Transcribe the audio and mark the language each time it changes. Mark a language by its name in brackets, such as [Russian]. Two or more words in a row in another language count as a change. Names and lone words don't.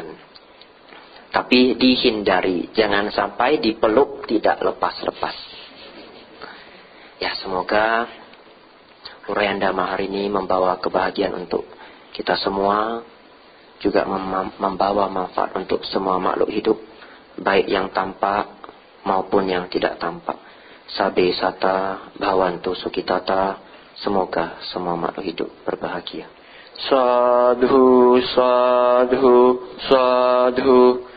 [Indonesian] Tapi dihindari, jangan sampai dipeluk tidak lepas-lepas. Ya, semoga uraian Dhamma hari ini membawa kebahagiaan untuk kita semua, juga membawa manfaat untuk semua makhluk hidup, baik yang tampak maupun yang tidak tampak. [Pali] Sabe sata bhavantu sukitata, [Indonesian] semoga semua makhluk hidup berbahagia. [Pali] Sadhu, sadhu, sadhu.